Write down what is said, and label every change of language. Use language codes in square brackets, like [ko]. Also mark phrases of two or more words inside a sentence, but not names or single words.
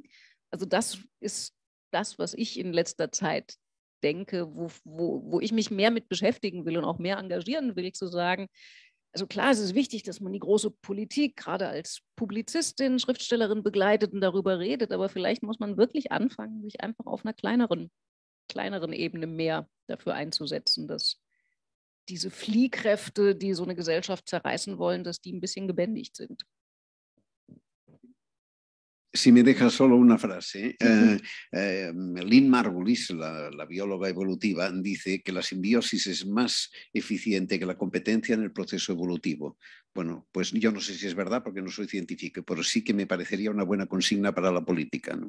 [de] Also das ist das, was ich in letzter Zeit denke, wo ich mich mehr mit beschäftigen will und auch mehr engagieren will, zu sagen, also klar, es ist wichtig, dass man die große Politik gerade als Publizistin, Schriftstellerin begleitet und darüber redet, aber vielleicht muss man wirklich anfangen, sich einfach auf einer kleineren Ebene mehr dafür einzusetzen, dass diese Fliehkräfte, die so eine Gesellschaft zerreißen wollen, dass die ein bisschen gebändigt sind. [es] Si me deja solo una frase, Lynn Margulis, la bióloga evolutiva, dice que la simbiosis es más eficiente que la competencia en el proceso evolutivo. Bueno, pues yo no sé si es verdad porque no soy científico, pero sí que me parecería una buena consigna para la política, ¿no?